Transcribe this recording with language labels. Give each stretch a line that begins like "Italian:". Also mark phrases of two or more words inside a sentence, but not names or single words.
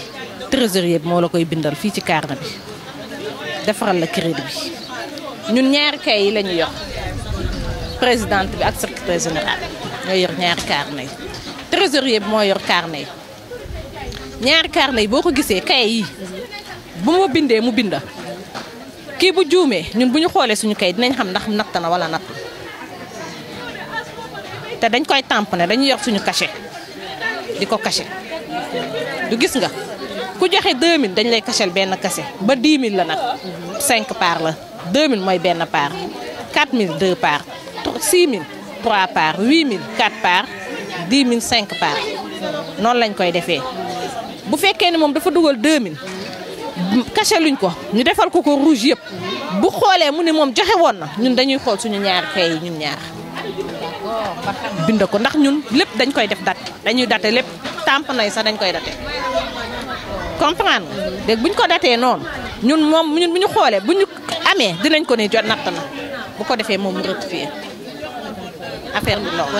Wolof: trésorier bi moo la koy bindal fii ci carnet bi defaral la crédit bi ñun ñaari kay yi la ñu yor présidente bi ak
French: secrétaire général
Wolof: ñoo yor ñaari carnet yi trésorier bi moo yor carnet yi ñaari carnet yi boo ko gisee kay yi bu ma bindee mu binda kii bu juumee ñun bu ñu xoolee suñu kay dinañ xam ndax natt na wala natt te dañ koy tamponné dañu yor suñu cachet di ko cachet du gis nga ku joxe 2000 dañ lay cachel benn kase ba 10 000 la nag 5 parts la 2000 mooy benn part 4000 2 parts 6000 3 parts 8000 4 parts 10 000 5 parts noonu lañ koy defee bu fekkee ni moom dafa dugal 2000 cacheluñ ko ñu defal ko rouge yëpp bu xoolee mu ne moom joxe woon na ñun dañuy xool suñu ñaari kay yi ñun ñaar bind ko ndax ñun lépp dañ koy def date dañuy date lépp tamponné yi sax dañ koy date comprendre léegi bu ñu ko datee noonu ñun bu ñu xoolee bu ñu amee dinañ ko ne jot natt na bu ko defee moom mu
French: rectifier affaire
Wolof: bi loolu.